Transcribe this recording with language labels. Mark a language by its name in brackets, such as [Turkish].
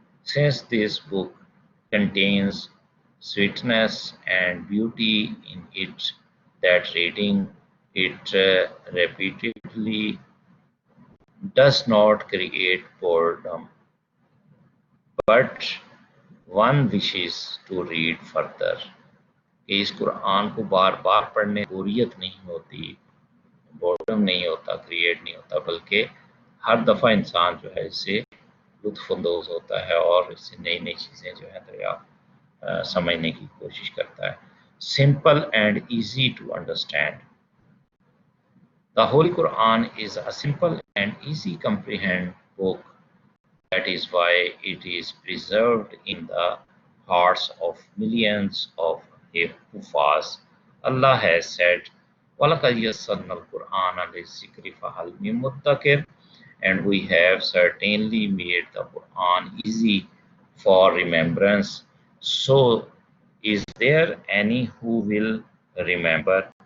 [English] Since this book contains sweetness and beauty in it, that reading it repeatedly does not create boredom, but one wishes to read further. [Urdu] کہ اس قرآن کو بار بار پڑھنے بوریت نہیں ہوتی، boredom نہیں ہوتا، create نہیں ہوتا، بلکہ ہر دفعہ انسان جو ہے اس سے لطف اندوز ہوتا ہے اور اس سے نئی نئی چیزیں جو ہے دریافت سمجھنے کی کوشش کرتا ہے. [English] Simple and easy to understand. The Holy Quran is a simple and easy comprehend book. That is why it is preserved in the hearts of millions of Hufaz. Allah has said, [Arabic] وَلَقَدْ يَسَّرْنَا الْقُرْآنَ لِلذِّكْرِ فَهَلْ مِن مُدَّكِرٍ. [English] And we have certainly made the Quran easy for remembrance. So is there any who will remember?